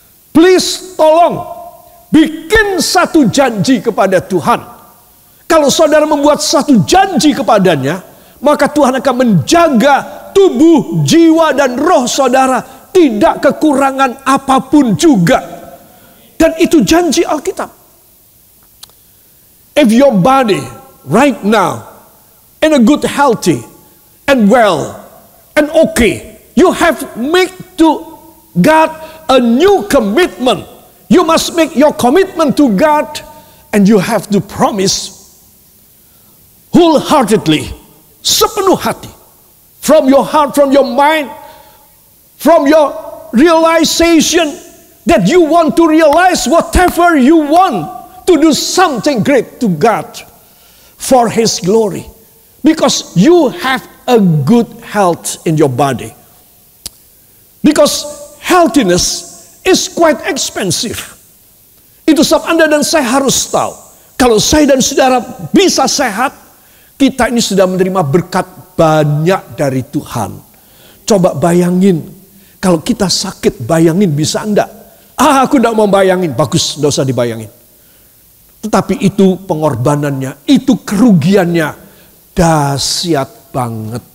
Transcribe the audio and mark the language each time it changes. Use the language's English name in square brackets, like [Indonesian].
[Indonesian] Please tolong bikin satu janji kepada Tuhan. Kalau saudara membuat satu janji kepadanya, maka Tuhan akan menjaga tubuh, jiwa, dan roh saudara tidak kekurangan apapun juga. Dan itu janji Alkitab. [English] If your body right now in a good, healthy, and well, and okay, you have make to God a new commitment. You must make your commitment to God, and you have to promise wholeheartedly, [Indonesian] sepenuh hati, [English] from your heart, from your mind, from your realization that you want to realize whatever you want to do something great to God for His glory, because you have a good health in your body. Because healthiness is quite expensive. [Indonesian] Itu sebab Anda dan saya harus tahu, kalau saya dan saudara bisa sehat, kita ini sudah menerima berkat banyak dari Tuhan. Coba bayangin, kalau kita sakit, bayangin bisa enggak? Aku tidak mau bayangin, bagus, tidak usah dibayangin. Tetapi itu pengorbanannya, itu kerugiannya, dahsyat banget.